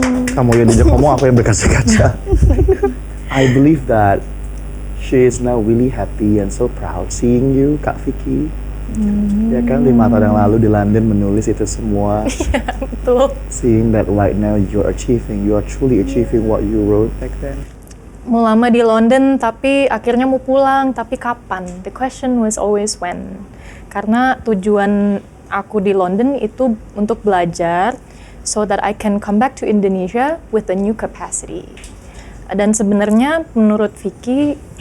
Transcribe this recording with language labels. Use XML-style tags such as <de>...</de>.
<id>Kamu yang diajak ngomong, aku yang berkaca-kaca.</id> <en>I believe that she is now really happy and so proud seeing you, Kak Vicky.</en> <id>Ya kan, 5 tahun yang lalu di London menulis itu semua. Betul.</id> <en>Seeing that right now you are truly achieving what you wrote back then.</en> <id>Mau lama di London, tapi akhirnya mau pulang, tapi kapan?</id> <en>The question was always when.</en> <id>Karena tujuan aku di London itu untuk belajar,</id> <en>so that I can come back to Indonesia with a new capacity.</en> <id>Dan sebenarnya menurut Vicky,</id>